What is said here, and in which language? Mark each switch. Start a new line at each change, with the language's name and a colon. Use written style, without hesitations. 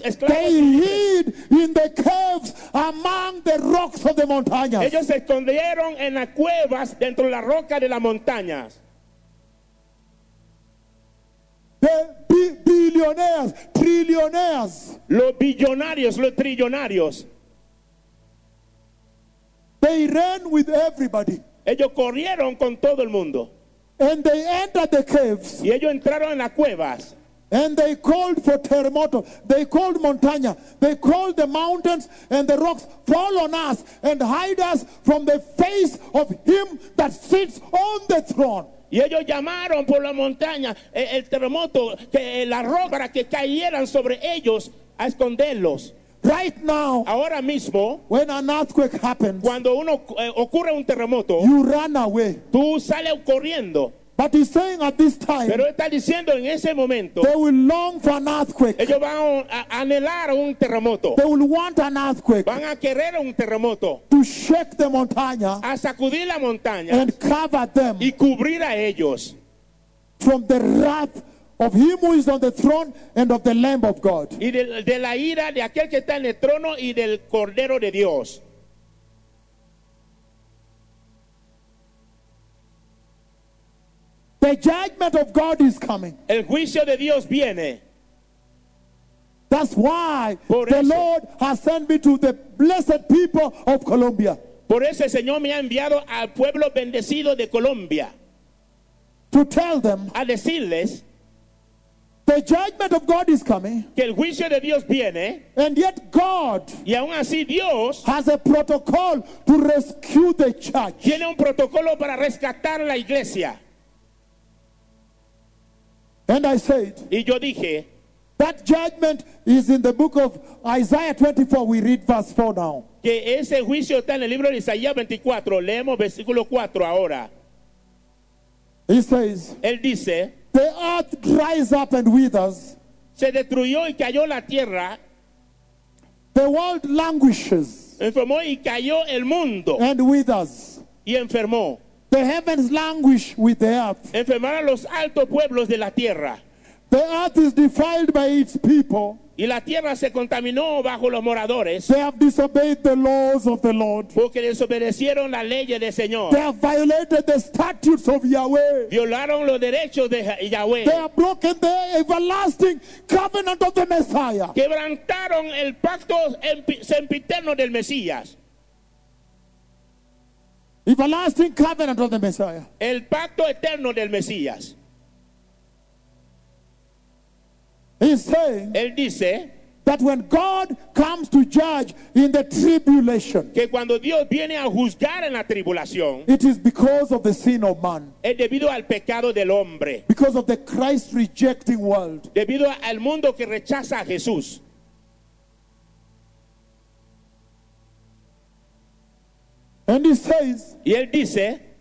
English: They hid in the caves among the rocks of the montañas.
Spanish: Ellos se escondieron en las cuevas dentro de la roca de las montañas.
English: The billionaires, trillionaires.
Spanish: Los billonarios, los trillonarios.
English: They ran with everybody.
Spanish: Ellos corrieron con todo el mundo.
English: And they entered the caves.
Spanish: Y ellos entraron en las cuevas.
English: And they called for terremoto. They called montaña. They called the mountains and the rocks. Fall on us and hide us from the face of him that sits on the throne.
Spanish: Y ellos llamaron por la montaña el terremoto, que la roca para que cayeran sobre ellos a esconderlos.
English: Right now,
Spanish: ahora mismo,
English: when an earthquake happens,
Spanish: cuando uno ocurre un terremoto,
English: you run away.
Spanish: Tú sales corriendo.
English: But he's saying at this time,
Spanish: pero está diciendo en ese momento,
English: they will long for an earthquake.
Spanish: Ellos van a anhelar un terremoto.
English: They will want an earthquake.
Spanish: Van a querer un terremoto.
English: To shake the montaña.
Spanish: A sacudir la montaña.
English: And cover them.
Spanish: Y cubrir a ellos.
English: From the wrath of him who is on the throne and of the Lamb of God.
Spanish: Y de la ira de aquel que está en el trono y del Cordero de Dios.
English: The judgment of God is coming.
Spanish: El juicio de Dios viene.
English: That's why
Spanish: por
English: the
Spanish: eso.
English: Lord has sent me to the blessed people of Colombia.
Spanish: Por eso el Señor me ha enviado al pueblo bendecido de Colombia.
English: To tell them.
Spanish: A decirles.
English: The judgment of God is coming.
Spanish: Que el juicio de Dios viene.
English: And yet God.
Spanish: Y aún así Dios.
English: Has a protocol to rescue the church.
Spanish: Tiene un protocolo para rescatar la iglesia.
English: And I said,
Spanish: y yo dije,
English: that judgment is in the book of Isaiah 24. We read verse 4 now.
Spanish: Que ese juicio está en el libro de Isaías 24. Leemos versículo 4 ahora.
English: He says,
Spanish: él dice,
English: the earth dries up and withers.
Spanish: Se destruyó y cayó la tierra.
English: The world languishes.
Spanish: Enfermó y cayó el mundo.
English: And withers.
Spanish: Y enfermó.
English: The heavens languish with the earth.
Spanish: Enfermaron los altos pueblos de la tierra.
English: The earth is defiled by its people.
Spanish: Y la tierra se contaminó bajo los moradores.
English: They have disobeyed the laws of the Lord.
Spanish: Porque desobedecieron las leyes del Señor.
English: They have violated the statutes of Yahweh.
Spanish: Violaron los derechos de Yahweh.
English: They have broken the everlasting covenant of the Messiah.
Spanish: Quebrantaron el pacto sempiterno del Mesías.
English: Everlasting covenant of the Messiah.
Spanish: El pacto eterno del Mesías.
English: He's saying.
Spanish: Él dice.
English: that when God comes to judge in the tribulation,
Spanish: que cuando Dios viene a juzgar en la tribulación,
English: it is because of the sin of man,
Spanish: es debido al pecado del hombre,
English: because of the Christ rejecting world,
Spanish: debido al mundo que rechaza a Jesús.
English: And he says,
Spanish: y él dice,